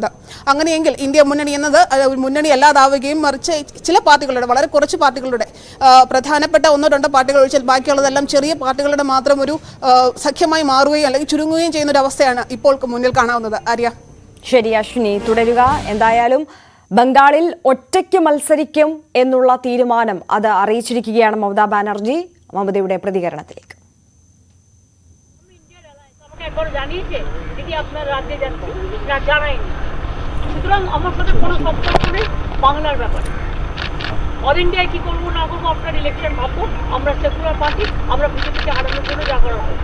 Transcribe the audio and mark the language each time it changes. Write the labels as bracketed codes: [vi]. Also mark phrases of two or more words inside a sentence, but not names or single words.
[ml] അങ്ങനെയെങ്കിൽ ഇന്ത്യ മുന്നണി എന്നത് മുന്നണി അല്ലാതാവുകയും മറിച്ച് ചില പാർട്ടികളുടെ, വളരെ കുറച്ച് പാർട്ടികളുടെ, പ്രധാനപ്പെട്ട 1-2 പാർട്ടികൾ ഒഴിച്ചാൽ ബാക്കിയുള്ളതെല്ലാം ചെറിയ പാർട്ടികളുടെ മാത്രം ഒരു സഖ്യമായി മാറുകയും അല്ലെങ്കിൽ ചുരുങ്ങുകയും ചെയ്യുന്ന ഒരു അവസ്ഥയാണ് ഇപ്പോൾ മുന്നിൽ കാണാവുന്നത്. ആര്യ, ശരി അശ്വിനി, തുടരുക. എന്തായാലും ബംഗാളിൽ ഒറ്റയ്ക്ക് മത്സരിക്കും എന്നുള്ള തീരുമാനം അത് അറിയിച്ചിരിക്കുകയാണ് മമതാ ബാനർജി. മമതയുടെ പ്രതികരണത്തിലേക്ക്. [bn] অল ইন্ডিয়ায় কি করবো না করবো আপনার ইলেকশন ভাববো, আমরা [en] secular party, [bn] আমরা বিজেপিকে হারানোর জন্য যা করা হবে।